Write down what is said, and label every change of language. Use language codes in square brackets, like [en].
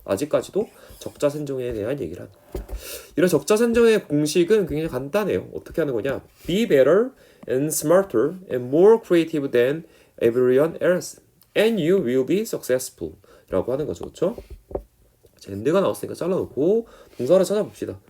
[ko] 아직까지도 적자생존에 대한 얘기를 하는 겁니다. 이런 적자생존의 공식은 굉장히 간단해요. 어떻게 하는 거냐? [en] Be better and smarter and more creative than everyone else, and you will be successful. [ko] 라고 하는 거죠. 그렇죠? and가 나왔으니까 잘라놓고 동사를 찾아봅시다.